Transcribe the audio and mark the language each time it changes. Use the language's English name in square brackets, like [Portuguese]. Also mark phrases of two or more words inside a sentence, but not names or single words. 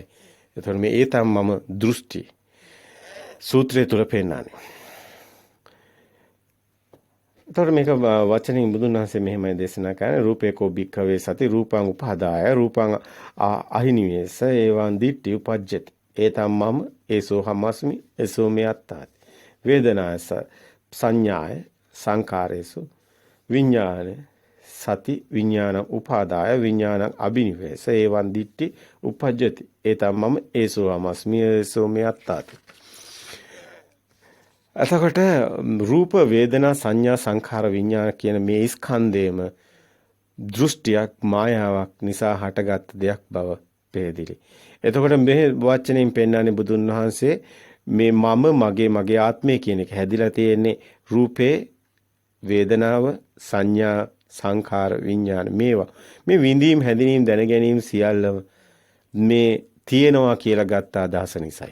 [Sinhala] එතකොට මේ ඒ තමයි මම දෘෂ්ටි සූත්‍රය තුල පෙන්නන්නේ. එතකොට මේක වචනින් බුදුන් වහන්සේ මෙහෙමයි දේශනා කරන්නේ [Pali] රූපේකෝ භික්ඛවේ සති රූපං උපාදාය රූපං අහිනිවේස ඒවං දිට්ඨි උපජ්ජති. ඒ තමම ඒසෝ හමස්මි ඒසෝ මේ අත්තාති. වේදනාස සංඥාය සංකාරේසු විඥාන සති විඥාන උපාදාය විඥානං අබිනිවේස ඒවං දිට්ඨි උපජ්ජති ඒතම් මම ඒසෝ අමස්මි ඒසෝ මේ අත්තාති. [Sinhala] එතකොට රූප වේදනා සංඥා සංඛාර විඥාන කියන මේ ස්කන්ධේම දෘෂ්ටියක් මායාවක් නිසා හටගත් දෙයක් බව පැහැදිලි. එතකොට මේ වචනයෙන් පෙන්වන්නේ බුදුන් වහන්සේ මේ මම මගේ ආත්මය කියන එක හැදිලා තියෙන්නේ රූපේ වේදනාව සංඥා සංඛාර විඥාන මේවා මේ විඳීම් හැඳිනීම් දැන ගැනීම සියල්ලම මේ තියෙනවා කියලා ගත්ත අදහස නිසායි.